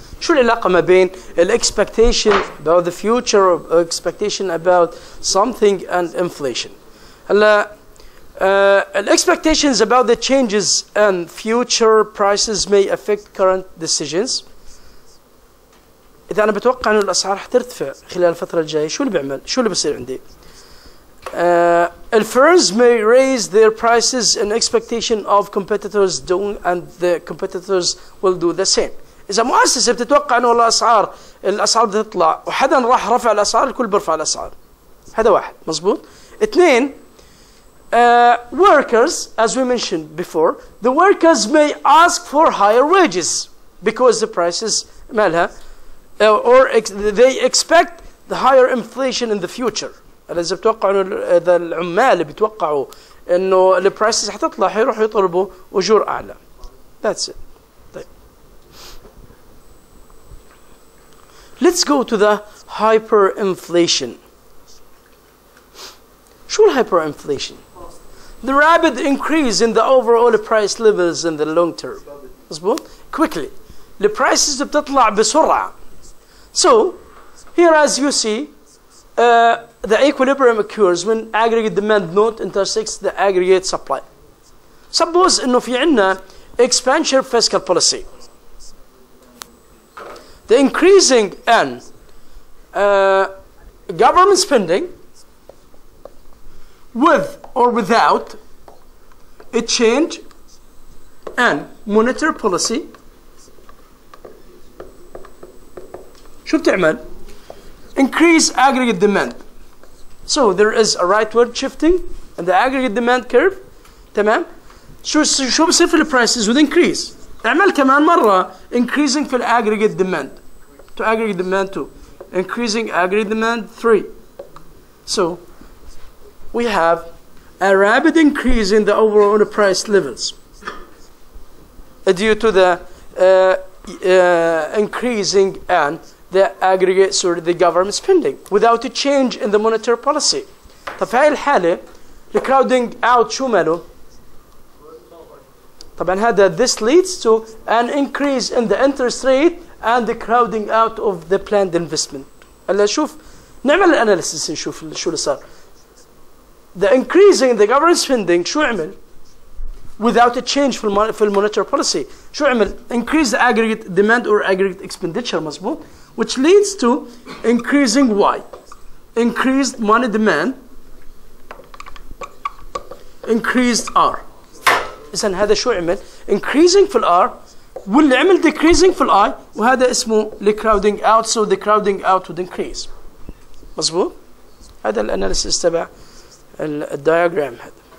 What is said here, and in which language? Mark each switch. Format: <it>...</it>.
<ar>العلاقة ما بين</ar> <en>expectation about the future or expectation about something and inflation؟</en> <ar>هلا</ar> <en>expectations about the changes and future prices may affect current decisions.</en> <ar>إذا أنا بتوقع إنه الأسعار حترتفع خلال الفترة الجاية، شو اللي بيعمل؟ شو اللي بصير عندي؟</ar> <en>firms may raise their prices in expectation of competitors doing and the competitors will do the same.</en> <ar>إذا مؤسسة بتتوقع إنه الأسعار بتطلع وحدا راح رفع الأسعار، الكل بيرفع الأسعار. هذا واحد، مظبوط. اثنين،</ar> <en>workers, as we mentioned before, the workers may ask for higher wages because the prices</en> <ar>مالها</ar> <en>or they expect the higher inflation in the future.</en> <ar>إذا بتوقعوا إنه إذا العمال بيتوقعوا إنه البرايسز حتطلع حيروحوا يطلبوا أجور أعلى.</ar> <en>That's it.</en> <ar>طيب.</ar> <en>Let's go to the hyperinflation.</en> <ar>شو</ar> <en>hyperinflation? The rapid increase in the overall price levels in the long term.</en> <ar>مظبوط؟</ar> <en>Quickly. The prices</en> <ar>بتطلع بسرعة.</ar> <en>So, here as you see, the equilibrium occurs when aggregate demand not intersects the aggregate supply. Suppose</en> <ar>إنه في عنا</ar> <en>expansion fiscal policy. The increasing in government spending with or without a change in monetary policy</en> <ar>شو بتعمل؟</ar> <en>Increase aggregate demand. So there is a rightward shifting in the aggregate demand curve.</en> <ar>تمام؟ شو بصير في البرايسز</ar> <en>would increase.</en> <ar>اعمل كمان مرة</ar> <en>increasing</en> <ar>في aggregate demand.</ar> <en>To aggregate demand 2. Increasing aggregate demand 3. So we have a rapid increase in the overall price levels due to the increasing and the aggregate the government spending without a change in the monetary policy.</en> <ar>طب في هاي الحالة</ar> <en>the crowding out</en> <ar>شو ماله؟ طبعا هذا</ar> <en>this leads to an increase in the interest rate and the crowding out of the planned investment.</en> <ar>هلا شوف نعمل الاناليسيس نشوف شو اللي صار.</ar> <en>The increasing in the government spending</en> <ar>شو عمل؟</ar> <en>without a change في monetary policy شو عمل؟ increase the aggregate demand or aggregate expenditure</en> <ar>مظبوط؟</ar> <en>which leads to increasing Y. Increased money demand, increased R.</en> <ar>إذن هذا شو عمل؟ increasing في الR واللي عمل decreasing في الI وهذا اسمه crowding out,</ar> <en>so the crowding out would increase.</en> <ar>مظبوط؟ هذا الاناليسيس تبع الدياجرام هذا.</ar>